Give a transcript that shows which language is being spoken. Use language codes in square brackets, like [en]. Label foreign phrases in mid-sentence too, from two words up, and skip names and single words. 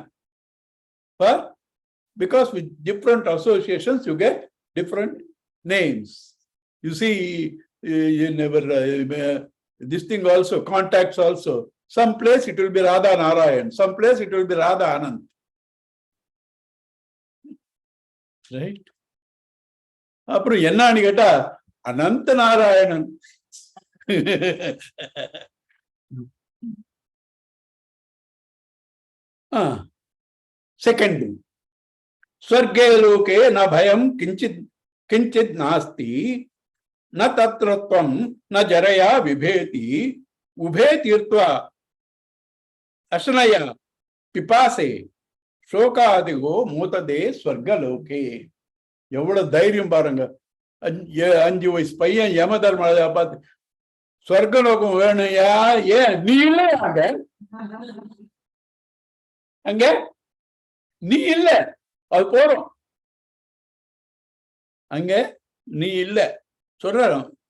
[en] But because with different associations, you get different names. You see, you never, this thing also, contacts also. Some place it will be Radha Narayan. Some place it will be Radha Anand. Right? [ta] அப்புறம் என்னன்னு கேட்டா அனந்த நாராயணன். [en] Second, [sa] स्वर्गे लोके न भयं किंचित नास्ति न तत्रत्वं न जरया विभेति उभे तीर्त्वा अशनया पिपासे शोकादिगो मोतदे स्वर्गलोके. [ta] எவ்வளவு தைரியம் பாருங்க. 5 வயசு பையன் யமதர்மராஜா பார்த்து சொர்க்கலோகம் வேணும்யா, ஏன் நீ இல்ல அங்க, அங்க நீ இல்ல, அது போறோம், அங்க நீ இல்ல சொல்றாரு.